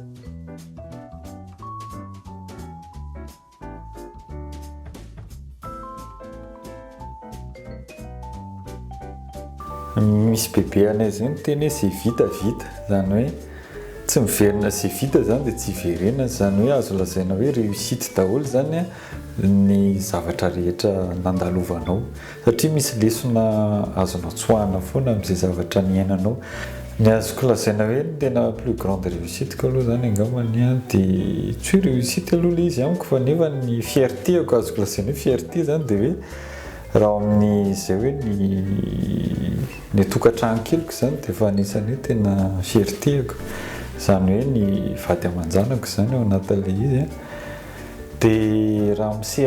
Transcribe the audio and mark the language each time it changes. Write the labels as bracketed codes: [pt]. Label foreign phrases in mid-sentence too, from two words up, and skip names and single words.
[mg] misy bebe anay zany teny hoe c'est vita zany hoe tsy miverina c'est vita zany dia tsy verena zany hoe azo lazaina hoe réussite daholo zany ny zavatra rehetra nandalovanao satria misy lesona azonao tsoahana foana amin'izay zavatra niainanao ny azoko lazaina hoe tena [fr] plus grande réussite [mg] ko aloha zany angambany dia tsy hoe réussite aloha le izy amiko fa nefa ny fierté ako azoko lazaina hoe fierté zany dia hoe raha amin'ny zay hoe ny tokantrano keliko zany dia efa anisany hoe tena fierté ako zany hoe ny vady aman-janako zany ao anatin'ilay izy dia raha misehatra